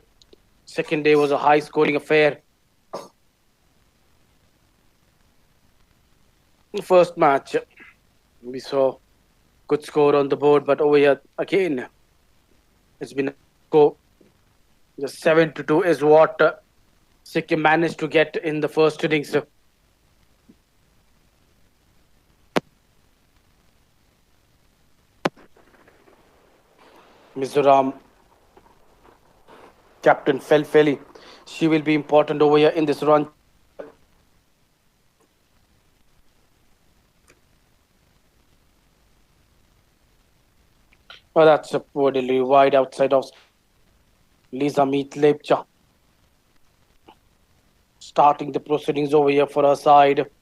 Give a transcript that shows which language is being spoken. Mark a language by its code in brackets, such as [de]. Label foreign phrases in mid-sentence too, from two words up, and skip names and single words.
[en] Second day was a high scoring affair. First match, we saw good score on the board, but over here again, it's been a score. The 7-2 is what Sikkim managed to get in the first innings. Mizoram captain Feli. She will be important over here in this run chase. Oh, that's a poor delivery wide outside of Lisa Meet Lepcha. Starting the proceedings over here for her side.